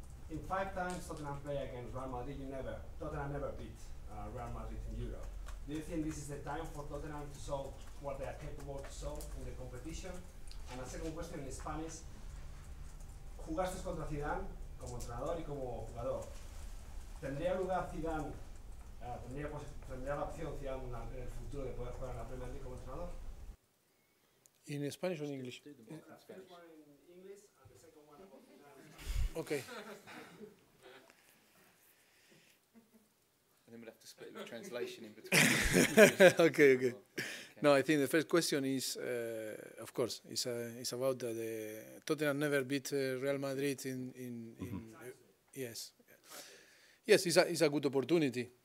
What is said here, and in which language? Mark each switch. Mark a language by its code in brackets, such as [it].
[en] In 5 times Tottenham play against Real Madrid, Tottenham never beat Real Madrid in Europe. Do you think this is the time for Tottenham to show what they are capable to show in the competition? And a second question in Spanish. [es] Jugaste contra Zidane como entrenador y como jugador. ¿Tendría lugar Zidane, tendría la opción Zidane en el futuro de poder jugar en la Premier League como entrenador? [en] In Spanish or in English? The first one in English and the second one about Zidane. Okay. And then we'll have to split the translation in between. Okay. No, I think the first question is, of course, it's about the Tottenham never beat Real Madrid in yes, it's a good opportunity.